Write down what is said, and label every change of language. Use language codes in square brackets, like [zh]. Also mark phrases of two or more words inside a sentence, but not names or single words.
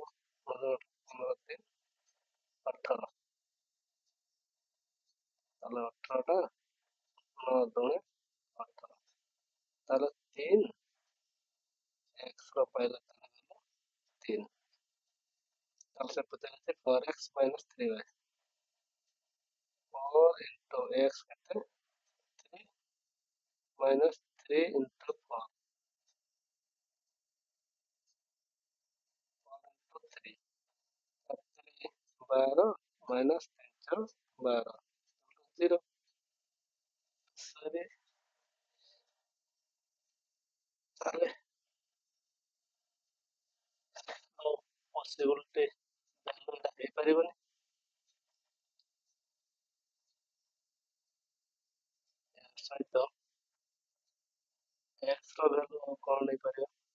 [or] 15 3 18, ତାହେଲେ 18ଟା 9 2 18, ତାହେଲେ 3 x ର ପାଇଲେ 3। ତାହେଲେ ସେ ପଚାରିছে 4x minus 3y। 4 into x କେତେ? 3 minus 3 into 4, 4 into 3, 3 12 minus 3 12 0। ସରି, ତାହେଲେ ଆଉ [en] possibility valueଟା [or] ହେଇପାରିବନି। ଏହା ସହିତ x ର ଭ୍ୟାଲୁ ଆଉ କଣ ନେଇପାରିବା?